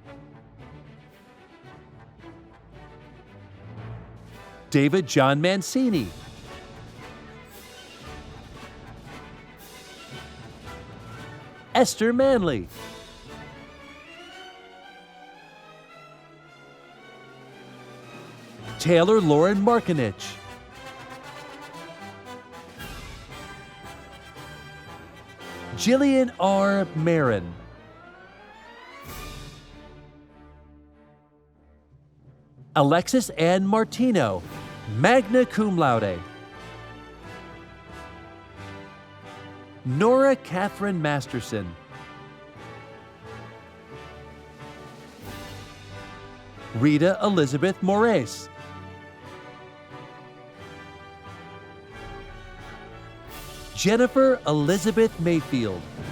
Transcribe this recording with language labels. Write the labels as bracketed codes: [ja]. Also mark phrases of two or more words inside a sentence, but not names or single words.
[en] David John Mancini, Esther Manley, Taylor Lauren Markinich, Jillian R. Marin, Alexis Ann Martino, [la] magna cum laude, [en] Nora Catherine Masterson, Rita Elizabeth Moraes, Jennifer Elizabeth Mayfield,